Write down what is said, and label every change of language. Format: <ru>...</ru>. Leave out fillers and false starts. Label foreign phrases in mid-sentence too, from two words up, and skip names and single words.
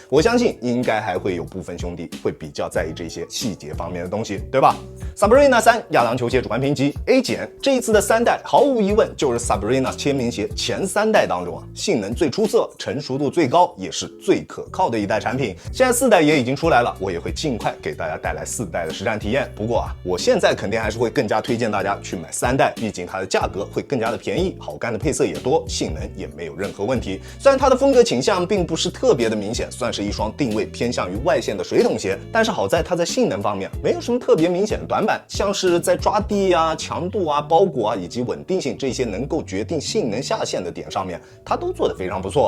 <zh>我相信應該還會有部分兄弟會比較在意這些細節方面的東西，對吧？Sabrina 3亞當球鞋主觀評級 A 減，這一次的3代毫無疑問就是 Sabrina 簽名鞋前3代當中性能最出色、成熟度最高，也是最可靠的一代產品。現在4代也已經出來了，我也會盡快給大家帶來4代的實戰體驗。不過我現在肯定還是會更加推薦大家去買3代，畢竟它的價格會更加的便宜，好看的配色也多，性能也沒有任何問題。雖然它的風格傾向並不是特別的明顯，算是一雙定位偏向於外線的水桶鞋，但是好在它在性能方面沒有什麼特別明顯的短板，像是在抓地啊、強度啊、包裹啊以及穩定性這些能夠決定性能下限的點上面，它都做得非常不錯。</zh>